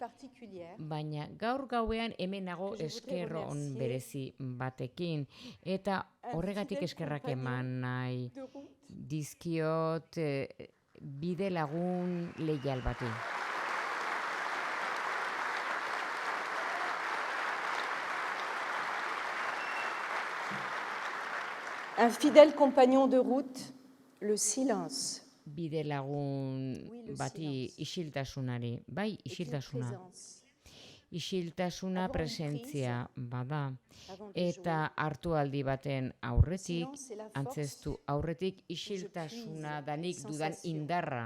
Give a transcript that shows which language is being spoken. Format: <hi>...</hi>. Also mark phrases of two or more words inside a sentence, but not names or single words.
<eu>Baina gaur gauean hemen nago esker on berezi batekin. Eta horregatik eskerrak eman nahi dizkiot bide lagun leial bati.</eu> <fr>Un fidèle compagnon de route, le silence.</fr> <eu>Bide lagun bati isiltasunari, bai isiltasuna. Isiltasuna presentzia bada. Eta hartualdi baten aurretik, antzestu aurretik isiltasuna da nik dudan indarra.</eu>